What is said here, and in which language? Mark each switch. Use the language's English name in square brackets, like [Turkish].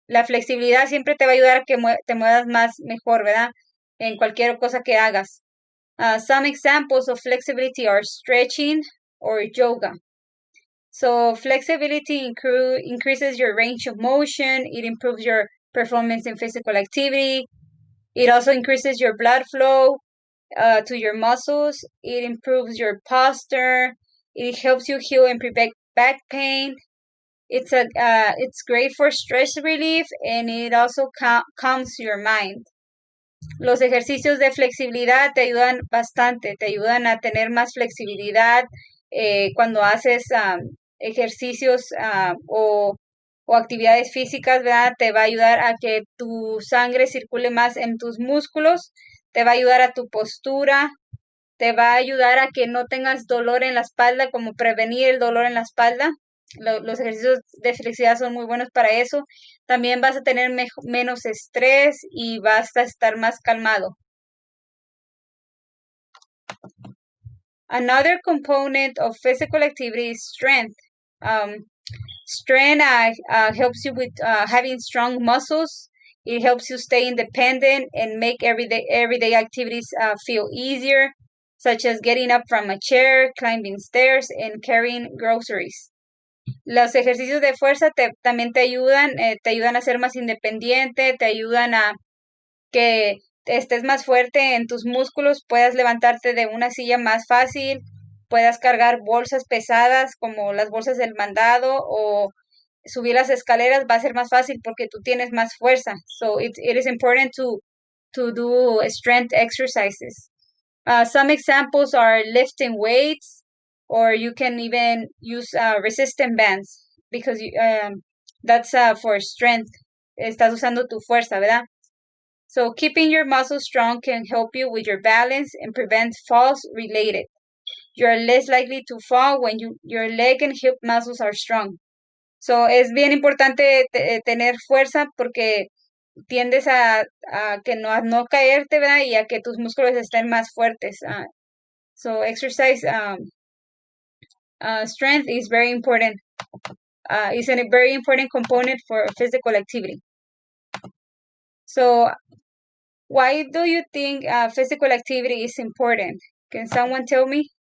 [Spanish] La flexibilidad siempre te va a ayudar a que te muevas más mejor, ¿verdad? En cualquier cosa que hagas. [English] Some examples of flexibility are stretching or yoga. So flexibility increases your range of motion. It improves your performance in physical activity. It also increases your blood flow to your muscles. It improves your posture. It helps you heal and prevent back pain. It's great for stress relief, and it also calms your mind. [Spanish] Los ejercicios de flexibilidad te ayudan bastante, te ayudan a tener más flexibilidad cuando haces ejercicios o actividades físicas, ¿verdad? Te va a ayudar a que tu sangre circule más en tus músculos, te va a ayudar a tu postura, te va a ayudar a que no tengas dolor en la espalda, como prevenir el dolor en la espalda. Los ejercicios de flexibilidad son muy buenos para eso. También vas a tener menos estrés y vas a estar más calmado. [English] Another component of physical activity is strength. Strength helps you with having strong muscles. It helps you stay independent and make everyday activities feel easier, such as getting up from a chair, climbing stairs, and carrying groceries. Los ejercicios de fuerza también te ayudan a ser más independiente, te ayudan a que estés más fuerte en tus músculos, puedas levantarte de una silla más fácil, puedas cargar bolsas pesadas como las bolsas del mandado o subir las escaleras va a ser más fácil porque tú tienes más fuerza. So it is important to do strength exercises. Some examples are lifting weights, or you can even use resistance bands because that's for strength. [Spanish] Estás usando tu fuerza, ¿verdad? [English] So keeping your muscles strong can help you with your balance and prevent falls related. You're less likely to fall when your leg and hip muscles are strong. [Spanish] So es bien importante tener fuerza porque tiendes a que no caerte, ¿verdad? Y a que tus músculos estén más fuertes. [English] So exercise strength is very important. It's a very important component for physical activity. So Why do you think physical activity is important? Can someone tell me?